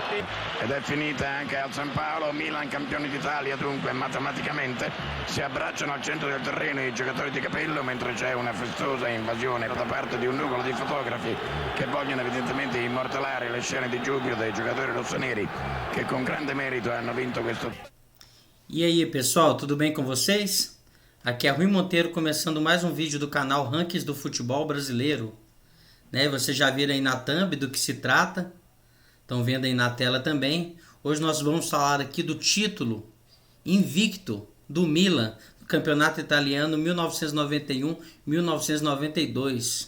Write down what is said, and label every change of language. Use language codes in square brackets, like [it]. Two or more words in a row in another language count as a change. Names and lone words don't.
[it] Ed è finita anche al San Paolo, Milan campioni d'Italia dunque matematicamente. Si abbracciano al centro del terreno i giocatori di Capello mentre c'è una festosa invasione da parte di un numero di fotografi che vogliono evidentemente immortalare le scene di giubilo dei giocatori rossoneri che com grande merito hanno vinto questo. [pt] E aí pessoal, tudo bem com vocês? Aqui é Rui Monteiro começando mais um vídeo do canal Rankings do Futebol Brasileiro. Vocês já viram aí na thumb do que se trata, estão vendo aí na tela também. Hoje nós vamos falar aqui do título invicto do Milan, do campeonato italiano 1991-1992.